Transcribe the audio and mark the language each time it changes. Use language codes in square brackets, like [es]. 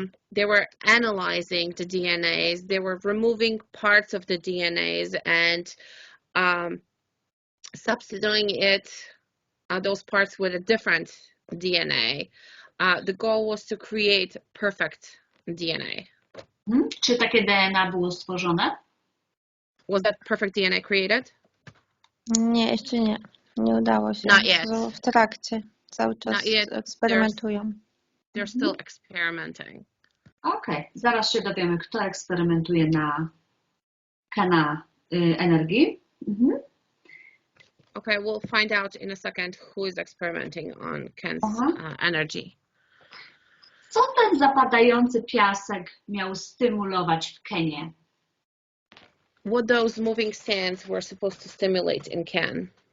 [en] They were analyzing the DNAs. They were removing parts of the DNAs and substituting those parts with a different DNA. The goal was to create perfect DNA. [pl] Czy takie DNA było stworzone? [en] Was that perfect DNA created? [pl] Nie, jeszcze nie. Nie udało się. [en] Not yet. [pl] W trakcie. Cały czas eksperymentują. [en] They're still experimenting. [pl] Okej. Zaraz się dowiemy, kto eksperymentuje na energii. [en] Okay, we'll find out in a second who is experimenting on Ken's energy. [pl] Co ten zapadający piasek miał stymulować w Kenie? [en] What those moving sands were supposed to stimulate in Ken?